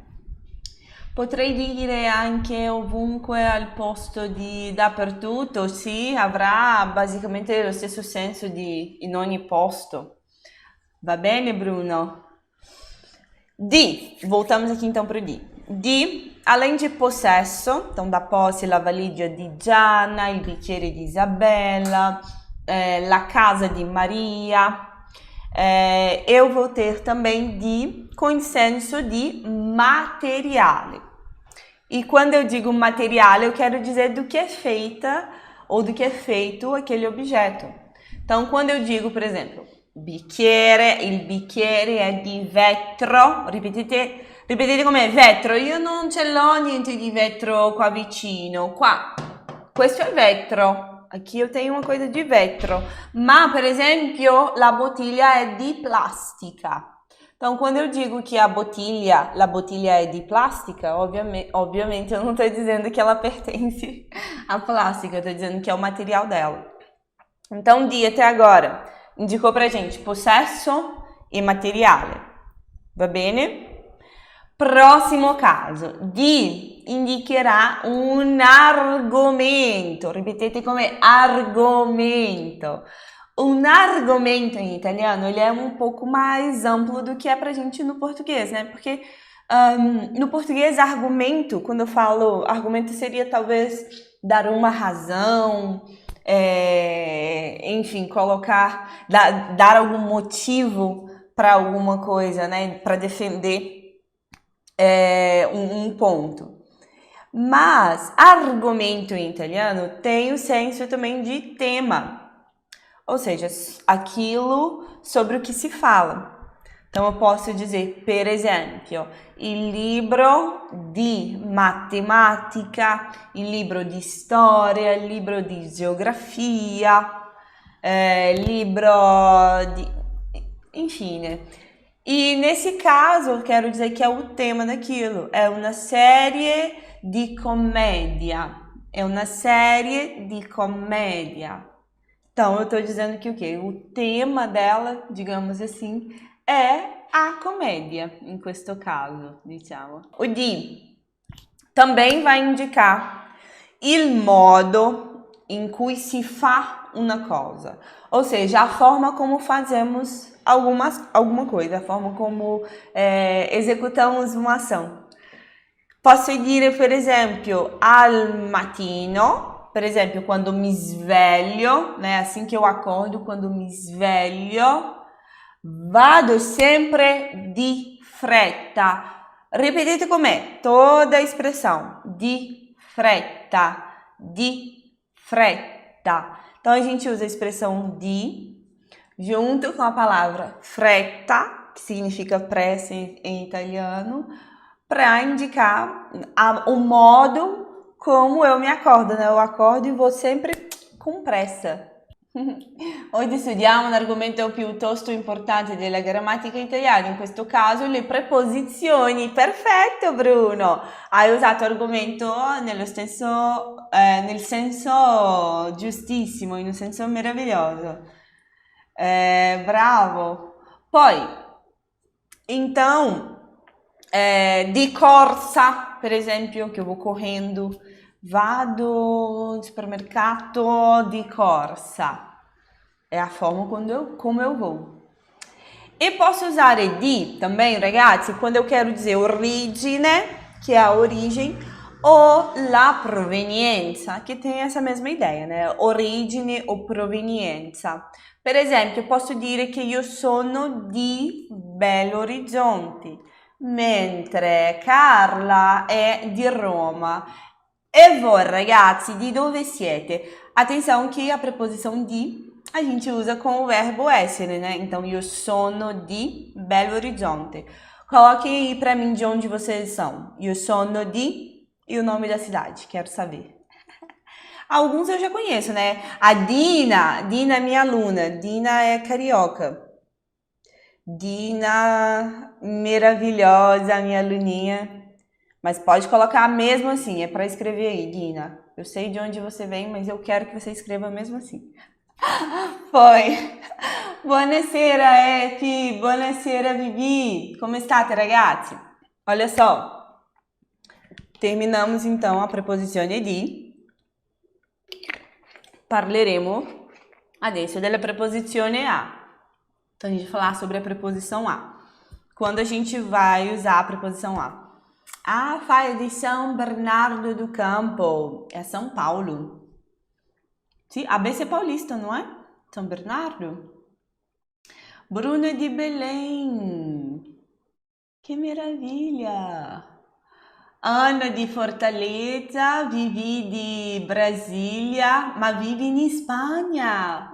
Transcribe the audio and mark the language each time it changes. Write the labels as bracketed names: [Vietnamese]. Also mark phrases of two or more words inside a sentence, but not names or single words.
[Italian] Potrei dire anche ovunque al posto di dappertutto, sì, avrà basicamente lo stesso senso di in ogni posto. Va bene, Bruno? Di, [Portuguese] voltamos aqui então para o di. [Italian] Di, [Portuguese] além de possesso, então da posse, [Italian] la valigia di Gianna, il bicchiere di Isabella, la casa di Maria, [Portuguese] eu vou ter também di com [Italian] senso di materiale. [Portuguese] E quando eu digo materiale, eu quero dizer do que é feita ou do que é feito aquele objeto. Então, quando eu digo, por exemplo, [Italian] bicchiere, il bicchiere è di vetro, ripetete come vetro, io non ce l'ho niente di vetro qua vicino, qua, questo è vetro. [Portuguese] Aqui eu tenho uma coisa de vetro, [Italian] ma per esempio la bottiglia è di plastica. [Portuguese] Então, quando eu digo que a bottiglia é de plástica, obviamente eu não estou dizendo que ela pertence à plástica, eu estou dizendo que é o material dela. Então, di até agora indicou pra gente [Italian] possesso e materiale, va bene? Prossimo caso, di indicherà un argomento, ripetete come argomento. [Portuguese] Um argumento em italiano, ele é um pouco mais amplo do que é pra gente no português, né? Porque no português, argumento, quando eu falo argumento, seria talvez dar uma razão, enfim, dar algum motivo para alguma coisa, né? Para defender um ponto. Mas argumento em italiano tem o senso também de tema. Ou seja, aquilo sobre o que se fala. Então, eu posso dizer, [Italian] per esempio, il libro di matematica, il libro di storia, il libro di geografia, libro di... Infine. [Portuguese] E nesse caso, eu quero dizer que é o tema daquilo. É uma série de comédia. É uma série de comédia. Então, eu estou dizendo que o quê? O tema dela, digamos assim, é a comédia, [Italian] em questo caso, diciamo. [Portuguese] O di também vai indicar [Italian] il modo in cui si fa una cosa, [Portuguese] ou seja, a forma como fazemos alguma coisa, a forma como executamos uma ação. [Italian] Posso dire, per esempio, al mattino, per esempio, quando mi sveglio, [Portuguese] né? Assim que eu acordo, [Italian] quando mi sveglio, vado sempre di fretta. Ripetete con me [Portuguese] toda a expressão. [Italian] Di fretta, di fretta. [Portuguese] Então, a gente usa a expressão di junto com a palavra fretta, que significa pressa em italiano, para indicar o modo como eu me acordo, né? Eu acordo e vou sempre com pressa. [Italian] Oggi studiamo un argomento piuttosto importante della grammatica italiana, in questo caso le preposizioni. Perfetto Bruno! Hai usato argomento nel senso giustissimo, in un senso meraviglioso. Bravo! Poi, então, di corsa, per esempio, che [Portuguese] eu vou correndo, [Italian] vado no supermercato di corsa. [Portuguese] É a forma como eu vou. [Italian] E posso usare di [Portuguese] também, ragazzi, quando eu quero dizer origine, que é a origem, ou [Italian] la provenienza, [Portuguese] que tem essa mesma ideia, né? [Italian] Origine ou provenienza. Per esempio, posso dire che io sono di Belo Horizonte, mentre Carla è di Roma. E voi, ragazzi, di dove siete? [Portuguese] Atenção que a preposição di a gente usa com o verbo essere, né? Então, eu [Italian] sono di Belo Horizonte. [Portuguese] Coloquem aí pra mim de onde vocês são. Eu [Italian] sono di [Portuguese] e o nome da cidade, quero saber. Alguns eu já conheço, né? A Dina é minha aluna. Dina é carioca. Dina, maravilhosa, minha aluninha. Mas pode colocar mesmo assim, é para escrever aí, Dina. Eu sei de onde você vem, mas eu quero que você escreva mesmo assim. [Italian] Poi, buonasera Efi, buonasera Vivi, come state ragazzi? [Portuguese] Olha só, terminamos então a [Italian] preposizione di, parleremo adesso della preposizione a. [Portuguese] Então a gente vai falar sobre a preposição a. Quando a gente vai usar a preposição a? [Italian] Ah, fai di São Bernardo do Campo, é São Paulo. [Portuguese] Sì, ABC paulista, não é? São Bernardo. Bruno é de Belém. Que maravilha! Ana de Fortaleza, Vivi de Brasília, [Italian] ma vive in Spagna.